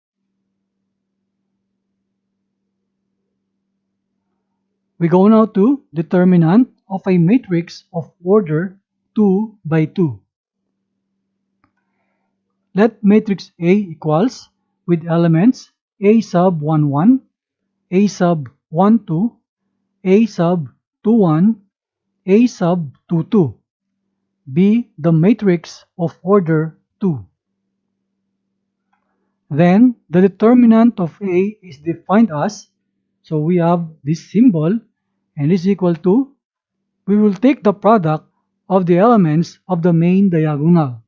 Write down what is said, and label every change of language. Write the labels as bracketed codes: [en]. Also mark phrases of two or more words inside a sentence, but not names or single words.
[en] We go now to determinant of a matrix of order 2 by 2. Let matrix A equals with elements A sub 1 1, A sub 1 2, A sub 2 1, A sub 2 2 be the matrix of order 2. Then the determinant of A is defined as, so we have this symbol and is equal to, we will take the product of the elements of the main diagonal.